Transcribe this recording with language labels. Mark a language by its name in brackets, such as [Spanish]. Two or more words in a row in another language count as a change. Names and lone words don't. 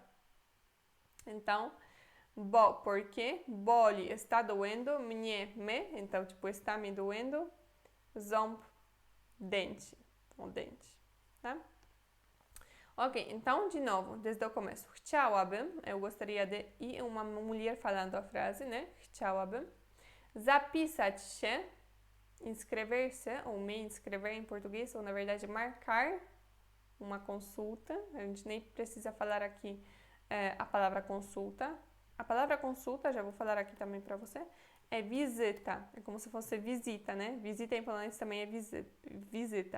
[Portuguese] Então, porque boli está doendo, mnie, me, então, tipo, está me doendo, ząb, dente, o dente, tá? Ok, então, de novo, desde o começo. Chciałabym, eu gostaria de, e uma mulher falando a frase, né? Chciałabym. [Polish] Zapisać się, [Portuguese] inscrever-se, ou me inscrever em português, ou na verdade marcar uma consulta. A gente nem precisa falar aqui a palavra consulta. A palavra consulta, já vou falar aqui também para você, é visita. É como se fosse visita, né? Visita em polonês também é visita.